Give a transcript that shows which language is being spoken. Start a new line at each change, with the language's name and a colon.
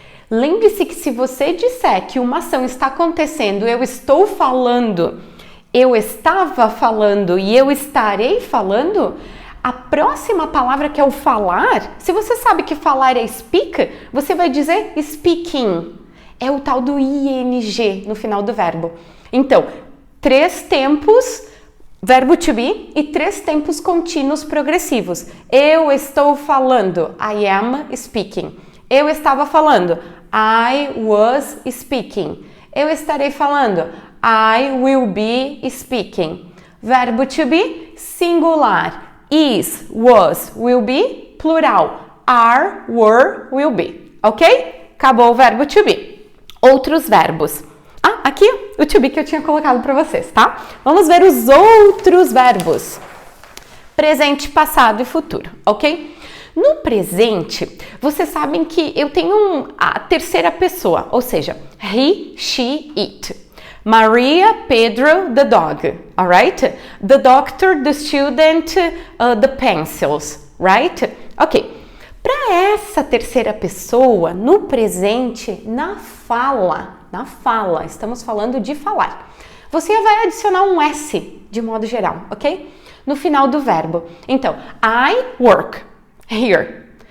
Portuguese: Lembre-se que se você disser que uma ação está acontecendo, eu estou falando, eu estava falando e eu estarei falando, a próxima palavra que é o falar, se você sabe que falar é speak, você vai dizer speaking. É o tal do ing no final do verbo. Então, 3 tempos, verbo to be, e 3 tempos contínuos progressivos. Eu estou falando,
English: I am speaking.
Portuguese: Eu estava falando,
English: I was speaking.
Portuguese: Eu estarei falando,
English: I will be speaking.
Portuguese: Verbo to be, singular, is, was, will be, plural, are, were, will be. Ok? Acabou o verbo to be. Outros verbos. Aqui o to be que eu tinha colocado para vocês, tá? Vamos ver os outros verbos. Presente, passado e futuro, ok? No presente, vocês sabem que eu tenho a terceira pessoa, ou seja, he, she, it.
English: Maria, Pedro, the dog, alright? The doctor, the student, the pencils, right? Ok.
Portuguese: Para essa terceira pessoa, no presente, na fala, estamos falando de falar. Você vai adicionar um S de modo geral, ok? No final do verbo. Então,
English: I work here.